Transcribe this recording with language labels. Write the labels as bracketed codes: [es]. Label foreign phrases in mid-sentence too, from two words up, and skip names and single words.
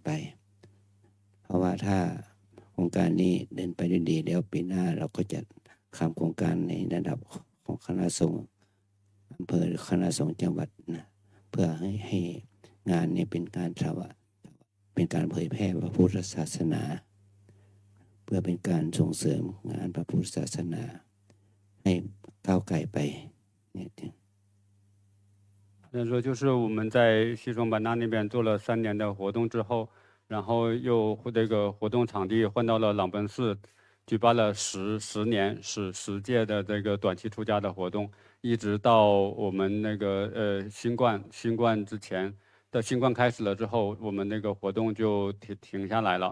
[th] ไปเพราะว่าถ้าโครงการนี้เดินไปด้วยดีแล้วปีหน้าเราก็จะทำโครงการในระดับของคณะสงฆ์อำเภอหรือคณะสงฆ์จังหวัดนะเพื่อให้งานนี้เป็นการเป็นการเผยแพร่พระพุทธศาสนาเพื่อเป็นการส่งเสริมงานพระพุทธศาสนาให้ก้าวไกลไปเนี่ย [zh] 说就是我们在西双版纳那边做了3年的活动之后，然后又这个活动场地换到了朗本寺，举办了10届的这个短期出家的活动，一直到我们那个新冠之前的新冠开始了之后，我们那个活动就停下来了。